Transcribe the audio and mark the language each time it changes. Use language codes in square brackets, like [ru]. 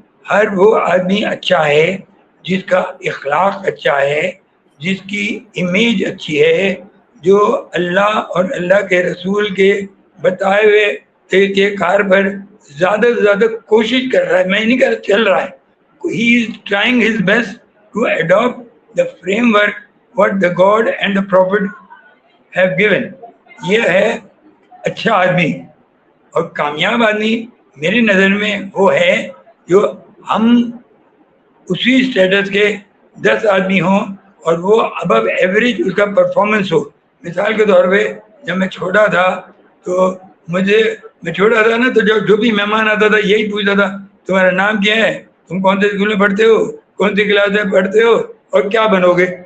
[ur] ہر وہ آدمی اچھا ہے جس کا اخلاق اچھا ہے، جس کی امیج اچھی ہے، جو اللہ اور اللہ کے رسول کے بتائے ہوئے طریقے کار پر زیادہ سے زیادہ کوشش کر رہا ہے. میں نہیں کر چل رہا ہے. [en] He is trying his best to adopt the framework what the God and the Prophet have given. [ur] یہ ہے اچھا آدمی. اور کامیاب آدمی میری نظر میں وہ ہے جو ہم اسی اسٹیٹس کے 10 آدمی ہوں اور وہ ابو ایوریج اس کا پرفارمنس ہو. مثال کے طور پہ جب میں چھوٹا تھا تو میں چھوٹا تھا نا، تو جو بھی مہمان آتا تھا یہی پوچھتا تھا تمہارا نام کیا ہے، تم کون سے اسکول میں پڑھتے ہو، کون سی کلاس میں پڑھتے ہو اور کیا بنو گے.